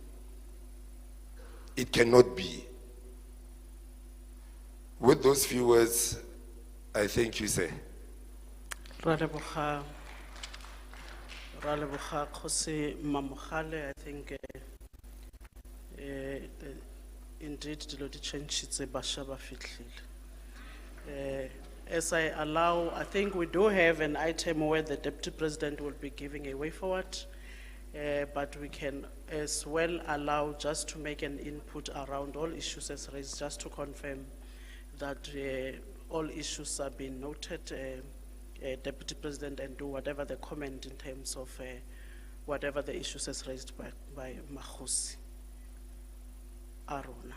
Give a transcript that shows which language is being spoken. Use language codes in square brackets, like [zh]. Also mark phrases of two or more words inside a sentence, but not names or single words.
[en] It cannot be. With those few words, I thank you, sir. [tn] Raleboga Khoi Mamogale, [en] I think indeed [tn] dilo di changitse basha ba fitlhile. [en] As I allow, I think we do have an item where the Deputy President will be giving a way forward, but we can as well allow just to make an input around all issues as raised, just to confirm that all issues are being noted, Deputy President, and do whatever the comment in terms of whatever the issues as raised by Makhosi Aruna.